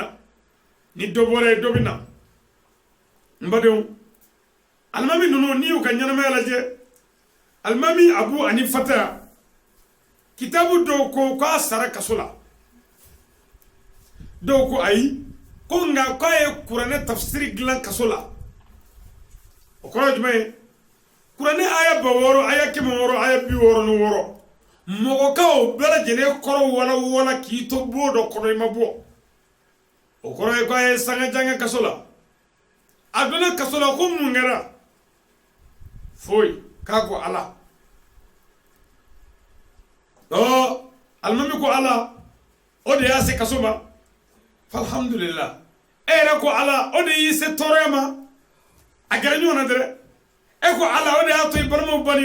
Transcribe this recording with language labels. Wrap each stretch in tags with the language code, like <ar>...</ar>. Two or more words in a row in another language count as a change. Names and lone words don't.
<bm>bɛ na n badenw alimami ninnu n'i y'u ka ɲɛnamaya lajɛ alimami Abu Hanifata kitabu dɔw ko k'a sara kaso la dɔw ko ayi ko nka k'a ye kuranɛ tafsiri dilan kaso la o kɔrɔ ye jumɛn ye kuranɛ aya 600 aya 600 aya 66 mɔgɔkaw bɛɛ lajɛlen kɔrɔ wala k'i to bon dɔ kɔnɔ i ma bɔ o kɔrɔ ye k'a ye sanga janga kaso la a donna kaso la ko mun kɛra foyi k'a ko Ala alimami ko Ala o de y'a se kaso ma alhamdulillah e yɛrɛ ko Ala o de y'i se tɔɔrɔya ma a gɛrɛ ɲɔgɔn na dɛrɛ e ko Ala o de y'a to i balimaw ban'i</bm>